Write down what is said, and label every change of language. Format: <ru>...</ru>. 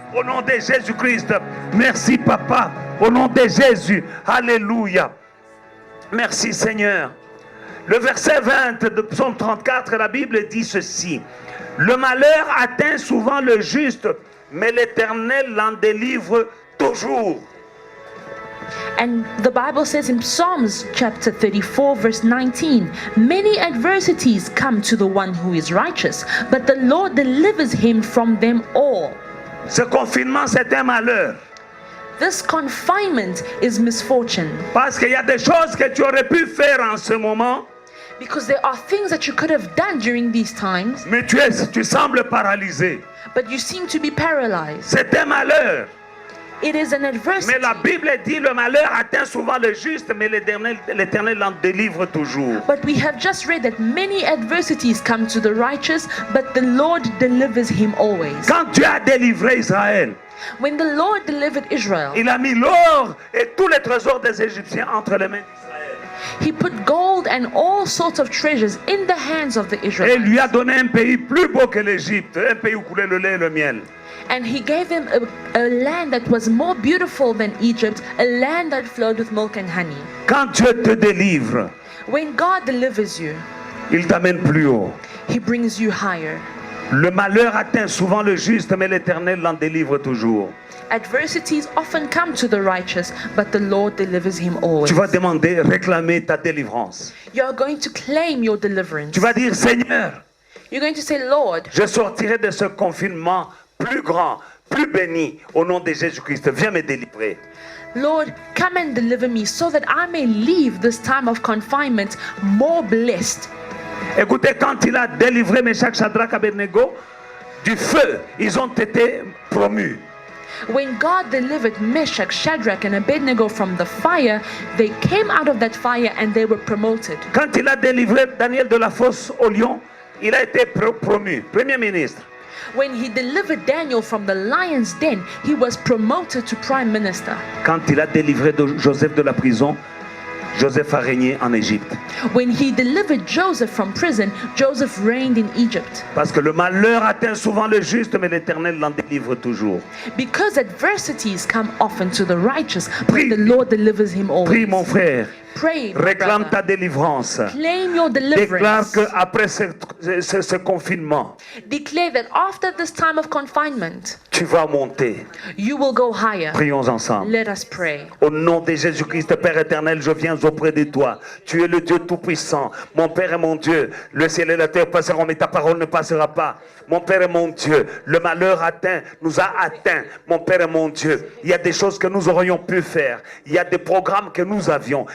<fr>Au nom de Jésus-Christ, merci Papa, au nom de Jésus, alléluia. Merci Seigneur. Le verset 20 de Psaume 34, la Bible dit ceci: le malheur atteint souvent le juste, mais l'Éternel l'en délivre toujours.</fr> <en>And the Bible says in Psalms chapter 34 verse 19, many adversities come to the one who is righteous, but the Lord delivers him from them all.</en> <fr>Ce confinement, c'est un malheur.</fr> <en>This confinement is misfortune,</en> <fr>Parce qu'il y a des choses que tu aurais pu faire en ce moment,</fr> <en>because there are things that you could have done during these times,</en> <fr>mais tu sembles paralysé.</fr> <en>but you seem to be paralyzed.</en> <fr>C'est un malheur.</fr> <en>It is an adversity.</en> <fr>Mais la Bible dit le malheur atteint souvent le juste, mais l'Éternel en délivre toujours.</fr> <en>But we have just read that many adversities come to the righteous, but the Lord delivers him always.</en> <fr>Quand Dieu a délivré Israël,</fr> <en>When the Lord delivered Israel,</en> <fr>il a mis l'or et tous les trésors des Égyptiens entre les mains d'Israël.</fr> <en>he put gold and all sorts of treasures in the hands of the</en> <fr>Et</fr> <en>Israelites.</en> <fr>il lui a donné un pays plus beau que l'Égypte, un pays où coulait le lait et le miel.</fr> <en>And he gave him a land that was more beautiful than Egypt, a land that flowed with milk and honey.</en> <fr>Quand Dieu te délivre,</fr> <en>When God delivers you,</en> <fr>il t'amène plus haut.</fr> <en>he brings you higher.</en> <fr>Le malheur atteint souvent le juste, mais l'Éternel l'en délivre toujours.</fr> <en>Adversities often come to the righteous, but the Lord delivers him always.</en> <fr>Tu vas demander, réclamer ta délivrance.</fr> <en>You are going to claim your deliverance.</en> <fr>Tu vas dire, Seigneur,</fr> <en>You're going to say, Lord,</en> <fr>je sortirai de ce confinement plus grand, plus béni, au nom de Jésus-Christ. Viens me délivrer.</fr> <en>Lord, come and deliver me so that I may leave this time of confinement more blessed.</en> <fr>Écoutez, quand il a délivré Meshach, Shadrach, Abednego du feu, ils ont été promus.</fr> <en>When God delivered Meshach, Shadrach, and Abednego from the fire, they came out of that fire and they were promoted.</en> <fr>Quand il a délivré Daniel de la fosse au lion, il a été promu, Premier ministre.</fr> <en>When he delivered Daniel from the lion's den, he was promoted to prime minister.</en> <fr>Quand il a délivré Joseph de la prison, Joseph a régné en Égypte.</fr> <en>When he delivered Joseph from prison, Joseph reigned in Egypt.</en> <fr>Parce que le malheur atteint souvent le juste, mais l'Éternel l'en délivre toujours.</fr> <en>Because adversities come often to the righteous, but the Lord delivers him always.</en> <fr>Prie mon frère,</fr> <en>Pray, my</en> <fr>réclame</fr> <en>brother.</en> <fr>ta délivrance.</fr> <en>Claim your</en> <fr>Déclare</fr> <en>deliverance.</en> <fr>qu'après ce confinement,</fr> <en>Declare that after this time of confinement,</en> <fr>tu vas monter.</fr> <en>you will go higher.</en> <fr>Prions ensemble.</fr> <en>Let us pray.</en> <fr>Au nom de Jésus-Christ, Père éternel, je viens auprès de toi. Tu es le Dieu Tout-Puissant. Mon Père et mon Dieu, le ciel et la terre passeront, mais ta parole ne passera pas. Mon Père et mon Dieu, le malheur nous a atteints. Mon Père et mon Dieu, il y a des choses que nous aurions pu faire. Il y a des programmes que nous avions.</fr>